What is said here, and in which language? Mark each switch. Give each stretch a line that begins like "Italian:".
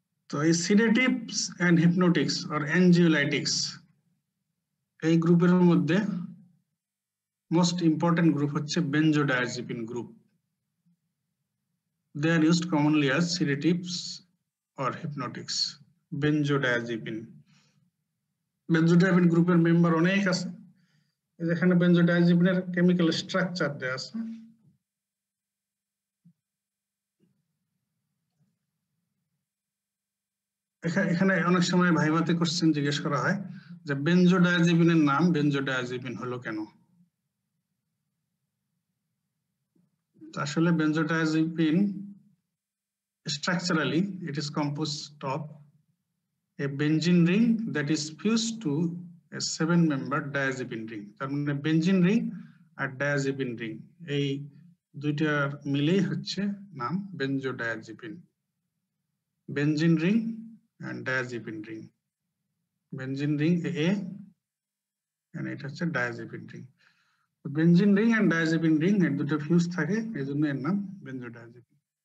Bangla: তো এই sedatives and হিপনোটিক্স or অ্যানজিওলাইটিক্স এই গ্রুপের মধ্যে মোস্ট ইম্পর্টেন্ট গ্রুপ হচ্ছে বেনজোডায়াজিপিন group.
English: They are used commonly as sedatives or hypnotics.
Bangla: Benzodiazepine গ্রুপের মেম্বার অনেক আছে। এখানে বেনজোডায়াজিপিনের কেমিক্যাল স্ট্রাকচার দেয়া আছে। এখানে অনেক সময় ভাইভাতে কোশ্চেন জিজ্ঞেস করা হয় যে বেনজোডায়াজিপিনের নাম বেনজোডায়াজিপিন হলো কেন?
English: আসলে benzodiazepine structurally it is composed of a benzene ring that is fused to a 7-member diazepine ring.
Bangla: তার মানে বেনজিন রিং আর ডায়াজিপিন রিং এই দুইটার মিলেই হচ্ছে নাম বেনজোডায়াজিপিন।
English: benzene ring and diazepine ring. Benzene ring A and
Bangla: এটা হচ্ছে
English: diazepine ring. Benzene ring and diazepine ring
Bangla: এর দুটো ফিউজ থাকে, এজন্য এর নাম benzodiazepine.